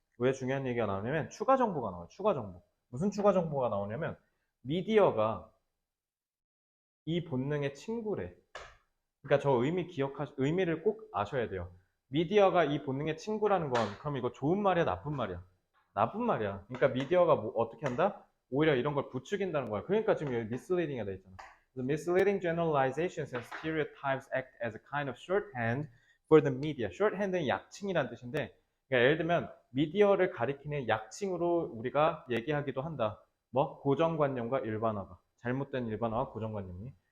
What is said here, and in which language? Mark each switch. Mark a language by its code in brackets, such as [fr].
[ko] 왜 중요한 얘기가 나오냐면 추가 정보가 나와요. 추가 정보. 무슨 추가 정보가 나오냐면 미디어가 이 본능의 친구래. 그러니까 저 의미를 꼭 아셔야 돼요. 미디어가 이 본능의 친구라는 건 그럼 이거 좋은 말이야, 나쁜 말이야? 나쁜 말이야. 그러니까 미디어가 뭐 어떻게 한다? 오히려 이런 걸 부추긴다는 거야. 그러니까 지금 여기 misleading이 돼 있잖아. [en] The misleading generalizations and stereotypes act as a kind of shorthand for the media. [ko] shorthand은 약칭이란 뜻인데, 그러니까 예를 들면 미디어를 가리키는 약칭으로 우리가 얘기하기도 한다. 뭐 고정관념과 일반화가 잘못된 일반화와 고정관념이.